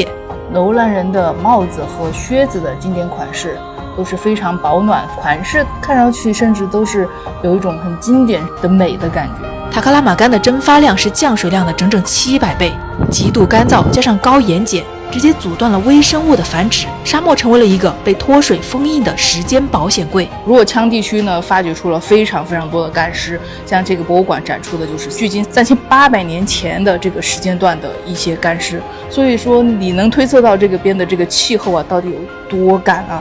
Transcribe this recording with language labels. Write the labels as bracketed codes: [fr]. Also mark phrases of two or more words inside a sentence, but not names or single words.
[zh] 樓蘭人的帽子和靴子的经典款式都是非常保暖，款式看上去甚至都是有一种很经典的美的感觉。塔克拉瑪干的蒸發量是降水量的整整700倍，極度乾燥加上高盐碱，直接阻斷了微生物的繁殖，沙漠成為了一個被脫水封印的時間保險櫃。若羌地區呢，發掘出了非常多的乾屍，像這個博物館展出的就是距今3800年前的這個時間段的一些乾屍。所以說你能推測到這個邊的這個氣候啊到底有多乾啊？